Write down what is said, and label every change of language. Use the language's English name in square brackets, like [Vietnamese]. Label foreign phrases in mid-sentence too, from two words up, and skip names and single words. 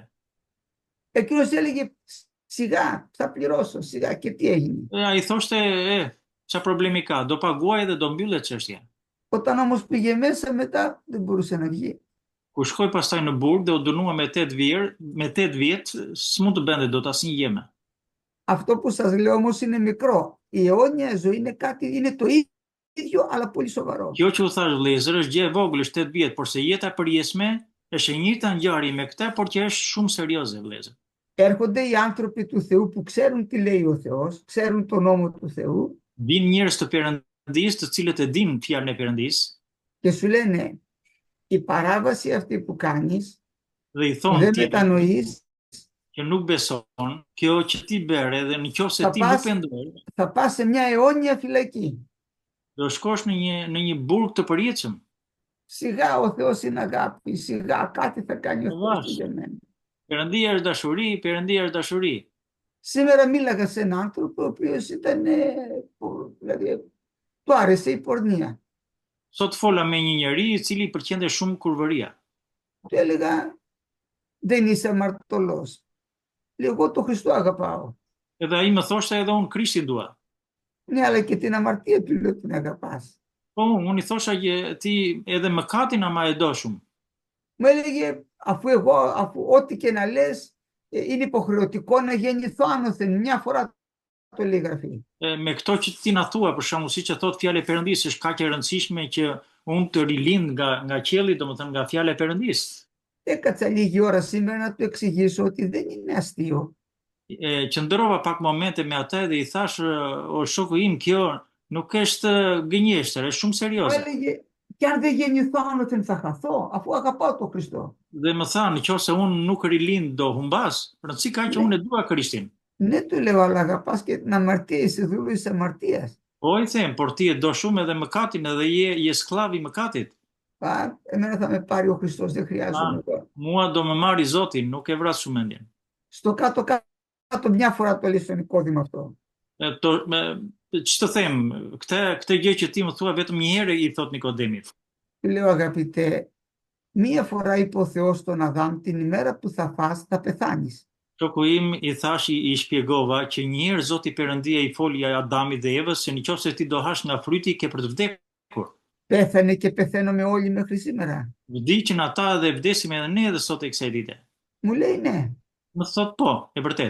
[Greek] Εκείνος έλεγε, σιγά, θα πληρώσω, σιγά. Και τι έγινε? [Albanian] Ai thoshte, ç'a problemi ka, do paguaj dhe do mbyllet çështja. [Greek] Όταν όμως πήγε μέσα μετά δεν μπορούσε να βγει. [Albanian] Kur shkoi pastaj në burg dhe u dënua me 8 vjet, s'mund të bënte dot asnjë jeme. [Greek] Αυτό που σας λέω όμως είναι μικρό. Η αιώνια ζωή είναι κάτι, είναι το ίδιο, αλλά πολύ σοβαρό. [Albanian] Kjo që u thash vëllezër është gjë e vogël, është 8 vjet, por se jeta e përjetshme është e njëjta ngjarje me këtë, por që është shumë serioze vëllezër. [Greek] Έρχονται οι άνθρωποι του Θεού που ξέρουν τι λέει ο Θεός, ξέρουν τον νόμο του Θεού [Albanian] Vin njerëz të Perëndis, të cilët e dinë fjalën e Perëndis [Greek] και σου λένε, η παράβαση αυτή που κάνεις, [Albanian] dhe i [Greek] που [Albanian] thonë [Greek] δεν [Albanian] ti [Greek] μετανοείς, [Albanian] që nuk beson, kjo që ti bëre dhe nëse [Greek] θα [Albanian] ti nuk [Greek] πας, [Albanian] pendohesh, [Greek] θα πας σε μια αιώνια φυλακή. [Albanian] do shkosh në një burg të përjetshëm. [Greek] Σιγά, ο Θεός είναι αγάπη, σιγά κάτι θα κάνει ο Θεός [Albanian] Vash. [Greek] για μένα. [Albanian] Perëndia është dashuri, Perëndia është dashuri. [Greek] Σήμερα μίλαγα σε έναν άνθρωπο ο οποίος ήταν, δηλαδή, του άρεσε η πορνεία. [Albanian] Sot fola me një njeri i cili i pëlqente shumë kurvëria. [Greek] Του έλεγα, δεν είσαι αμαρτωλός. Λέω, εγώ το Χριστό αγαπάω. [Albanian] Edhe ai më thoshte edhe unë Krishtin dua. [Greek] Ναι, αλλά και την αμαρτία του λέω την αγαπάς. [Albanian] Po unë i thosha që ti edhe mëkatin ama e do shumë. [Greek] Μου έλεγε, αφού ό,τι και να λες, είναι υποχρεωτικό να γεννηθώ άνωθεν. Μια φορά το λέει η Γραφή. [Albanian] Me këto që ti na thua, për shembull, siç e thot fjala e Perëndisë, është kaq e rëndësishme që unë të rilind nga qielli, domethënë nga fjala e Perëndisë. [Greek] Έκατσα λίγη ώρα σήμερα να του εξηγήσω ότι δεν είναι αστείο. [Albanian] Qëndrova pak momente me atë dhe i thash, o shoku im, kjo nuk është gënjeshtër, është shumë [Greek] Μου [Albanian] serioze. [Greek] έλεγε, και αν δεν γεννηθώ άνωθεν θα χαθώ, αφού αγαπάω τον Χριστό. [Albanian] Dhe më tha, nëse unë nuk rilind do humbas, rëndësi ka që unë e dua Krishtin. [Greek] Ναι, του λέω, αλλά αγαπάς και την αμαρτία, είσαι δούλος της αμαρτίας. [Albanian] Po i them, por ti e do shumë edhe mëkatin, edhe je sklav i mëkatit. [Greek] Εμένα θα με πάρει ο Χριστός, δεν χρειάζομαι εγώ. [Albanian] Mua do më marri Zoti, nuk e vras shumë mendjen. [Greek] Στο κάτω μια φορά το λέει στο Νικόδημο αυτό. [Albanian] Që të them, këtë gjë që ti më thua vetëm një herë i thot Nikodemit. [Greek] Του λέω, αγαπητέ, μία φορά είπε ο Θεός στον Αδάμ, την ημέρα που θα φας θα πεθάνεις. [Albanian] Shoku im i thash i shpjegova që një herë Zoti Perëndia i foli Adamit dhe Evës se nëse ti do hash nga fryti ke për të vdekur. [Greek] Πέθανε και πεθαίνουμε όλοι μέχρι σήμερα. [Albanian] Vdiqën ata dhe vdesim edhe ne edhe sot e kësaj dite. [Greek] Μου λέει ναι. [Albanian] Më thot po, e vërtet.